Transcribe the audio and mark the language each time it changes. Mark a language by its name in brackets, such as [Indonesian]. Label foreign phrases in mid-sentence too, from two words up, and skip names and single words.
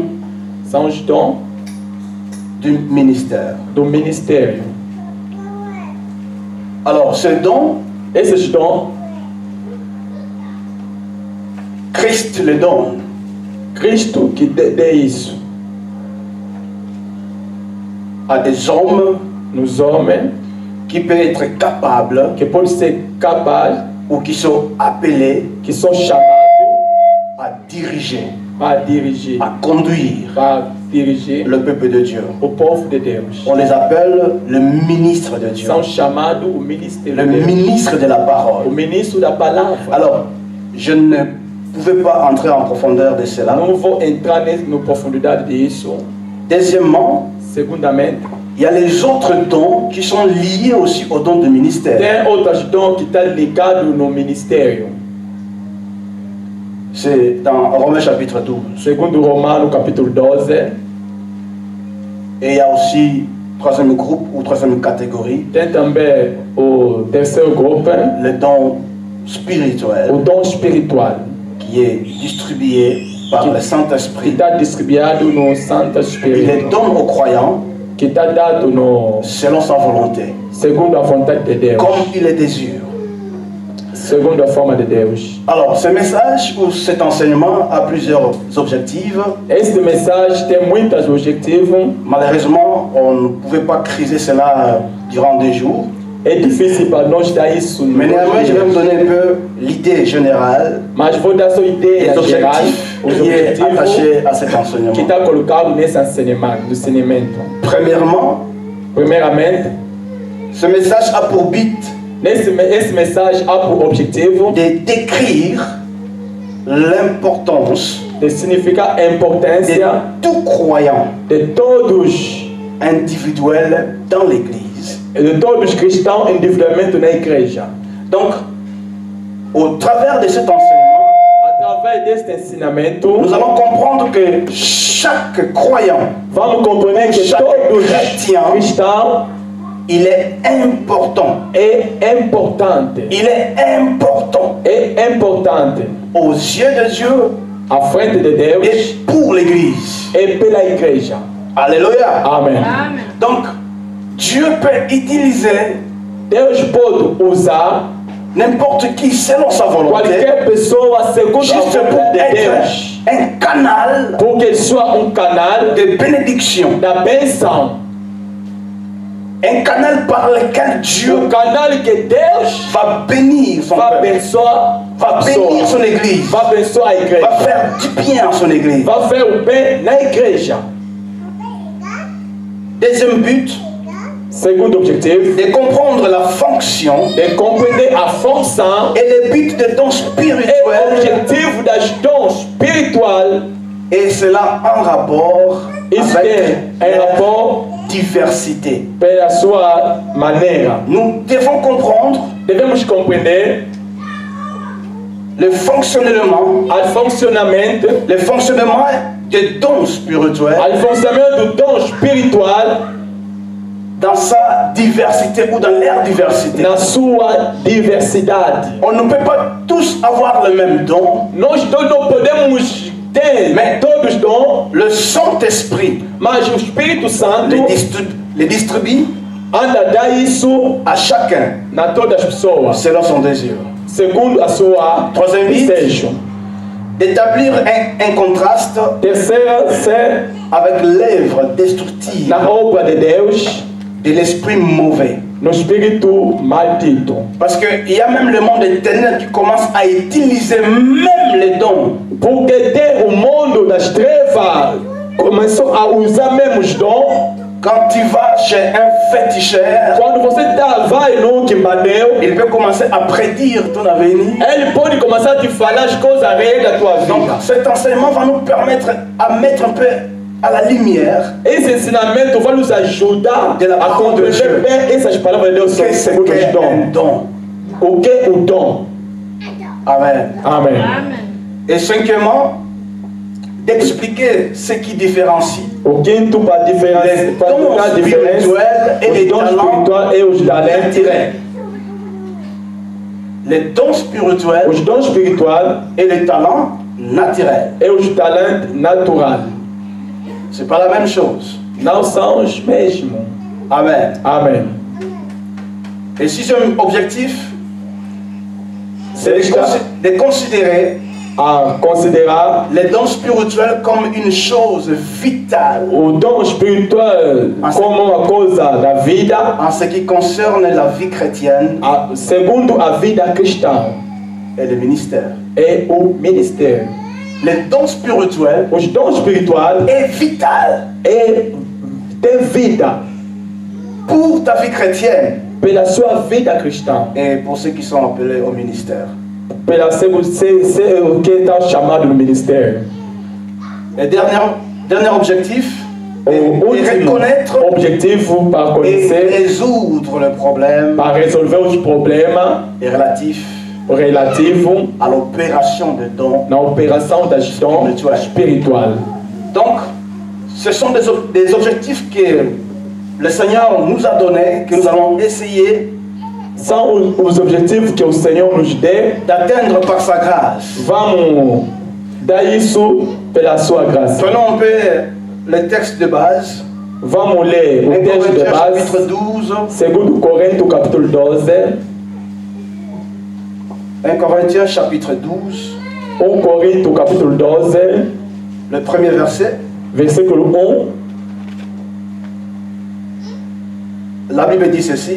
[Portuguese] São os dons [French] du ministère. [Portuguese] do ministério. [French] Alors, ces dons, [Portuguese] Esses dons, [French] Christ les donne. [Portuguese] Cristo que dê isso [French] À des hommes [Portuguese] nos homens, [French] qui peuvent être capables [Portuguese] que podem ser capazes, [French] ou qui sont appelés [Portuguese] que são chamados [French] à diriger, para dirigir, à conduire le peuple de Dieu. [Portuguese] o povo de Deus. [French] On les appelle le ministre de Dieu, [Portuguese] São chamados o ministério [French] le [Portuguese] de Deus, [French] ministre de la [Portuguese] o [French] parole. [Portuguese] ministro da palavra. [French] Alors, je ne pouvais pas entrer en profondeur de cela. [Portuguese] Não vou entrar na profundidade disso. [French] Deuxièmement, [Portuguese] Segundamente, [French] il y a les autres dons qui sont liés aussi aux dons de ministère. [Portuguese] tem outros dons que estão ligados no ministério. [French] C'est dans Romains chapitre 12. [Portuguese] Segundo Romano capítulo 12, [French] Et il y a aussi troisième groupe ou troisième catégorie, [Portuguese] tem também o terceiro grupo, [French] le don [Portuguese] o [French] spirituel [Portuguese] dom espiritual, [French] qui est distribué par le [Portuguese] que [French] Saint-Esprit. [Portuguese] está distribuído no Santo [French] Il les [Portuguese] Espírito, [French] donne aux croyants [Portuguese] que está dado no [French] selon sa volonté, [Portuguese] segundo a vontade de Deus, [French] comme il les désire. [Portuguese] segundo a forma de Deus. [French] Alors, ce message ou cet enseignement a plusieurs objectifs. [Portuguese] Este mensagem tem muitos objetivos. [French] Malheureusement, on ne pouvait pas criser cela durant 2 jours. [Portuguese] É difícil para nós dar isso no [French] Mais néanmoins, je vais vous donner un peu l'idée générale [Portuguese] mas vou dar sua [French] des [Portuguese] ideia geral, [French] objectifs [Portuguese] os [French] qui est [Portuguese] objetivos [French] attaché à cet [Portuguese] que [French] enseignement. [Portuguese] está colocado nesse ensinamento. [French] Premièrement, [Portuguese] Primeiramente, [French] ce message a pour but [Portuguese] esse mensagem há por objetivo [French] de décrire l'importance [Portuguese] de significar a [French] de [Portuguese] importância [French] tout croyant [Portuguese] de todos [French] individuel dans l'Église. [Portuguese] e de todos cristãos individualmente na igreja. [French] Donc, au travers de cet enseignement, [Portuguese] Através deste ensinamento, [French] nous allons comprendre que chaque croyant, [Portuguese] vamos compreender que [French] chaque [Portuguese] todos [French] chrétien, [Portuguese] cristãos [French] il est important. [Portuguese] é importante. [French] Il est important [Portuguese] É importante [French] aux yeux de Dieu [Portuguese] à frente de Deus [French] et pour l'Église. [Portuguese] e pela igreja. [French] Alléluia. [Portuguese] Amém. [French] Donc, Dieu peut utiliser [Portuguese] Deus pode usar [French] n'importe qui selon sa volonté, [Portuguese] qualquer pessoa segundo a [French] juste pour [Portuguese] vontade de [French] être [Portuguese] Deus, [French] un canal pour que soit canal de bénédiction, [Portuguese] da bênção, [French] un canal par lequel Dieu [Portuguese] canal que Deus [French] va bénir son [Portuguese] vai [French] peuple, [Portuguese] abençoar [French] va bénir son Église, [Portuguese] vai abençoar a [French] va [Portuguese] igreja, [French] faire du bien à son Église. [Portuguese] vai fazer o bem na igreja. [French] Deuxième but, [Portuguese] Segundo objetivo, [French] de comprendre la fonction [Portuguese] de compreender a função [French] et le but des dons [Portuguese] e o [French] spirituels, [Portuguese] objetivo das dons espirituais. [French] et cela en rapport [Portuguese] Isso [French] avec [Portuguese] tem em rapport [French] diversité. [Portuguese] Pela sua maneira. [French] Nous devons comprendre. [Portuguese] Devemos compreender [French] le fonctionnement. Le fonctionnement des dons spirituels. Le fonctionnement du don spiritual. Dans sa diversité ou dans leur diversité. [Portuguese] Na sua diversidade. [French] On ne peut pas tous avoir le même don. [Portuguese] Nós todos não podemos ter todos os dons. [French] Le Saint-Esprit, [Portuguese] mas o Espírito Santo [French] les distribue [Portuguese] anda dá isso [French] à chacun [Portuguese] na todas as pessoas [French] selon son désir. [Portuguese] Segundo a sua desejo. [French] D'établir un contraste avec l'œuvre destructive [Portuguese] na obra de Deus [French] de l'esprit mauvais. [Portuguese] No espírito maldito. [French] Parce qu'il y a même le monde éternel qui commence à utiliser même les dons. [Portuguese] Porque tem o mundo das trevas começou a usar mesmo os dons. [French] Quand tu vas chez un féticheur, [Portuguese] quando você vai no quimbandeu, [French] il peut commencer à prédire ton avenir. [Portuguese] Ele pode começar a te falar as coisas réelles da tua vida. [French] Donc cet enseignement va nous permettre à mettre un peu à la lumière. [Portuguese] Esse ensinamento vai nos ajudar a compreender bem essas palavras de Deus sobre os dons. O que é o dom? [French] Amen. [Portuguese] Amen. [French] Et cinquièmement, d'expliquer ce qui différencie [Portuguese] o quinto para [French] les dons spirituels et les talents naturels. Les dons spirituels [Portuguese] os dons spirituais [French] et les talents naturels. [Portuguese] Et os talentos naturais. [French] C'est pas la même chose. [Portuguese] Não são os mesmos. [French] Amen. [Portuguese] Amen. [French] Et sixième objectif, c'est de considérer les dons spirituels comme une chose vitale. [Portuguese] O dom espiritual como uma coisa da vida. [French] En ce qui concerne la vie chrétienne. [Portuguese] Segundo a vida cristã. [French] Et le ministère. [Portuguese] Et o ministério. [French] Les dons spirituels. [Portuguese] Os dons spirituais. [French] Est vital. [Portuguese] Et tem vida. [French] Pour ta vie chrétienne. [Portuguese] Pela sua vida cristã. [French] Et pour ceux qui sont appelés au ministère. [Portuguese] Pela ser o que está chamado no ministério. [French] Et dernier objectif, [Portuguese] reconnaître para conhecer [French] et résoudre le problème, [Portuguese] para resolver os problemas relativo [French] à l'opération de dons, [Portuguese] na operação das dons spiritual. [French] Donc, ce sont des objectifs que le Seigneur nous a donnés, que nous allons essayer. [Portuguese] São os objetivos que o Senhor nos deu [French] d'atteindre par sa grâce. [Portuguese] Vamos dar isso pela sua graça. [French] Prenons un peu le texte de base. [Portuguese] Vamos ler o texto de base. [French] Chapitre 12. [Portuguese] Segundo Coríntios capítulo 12. [French] 1 Corinthiens chapitre 12. [Portuguese] 1 Coríntios capítulo 12. [French] Le premier verset. [Portuguese] Versículo [French] 1. La Bible dit ceci.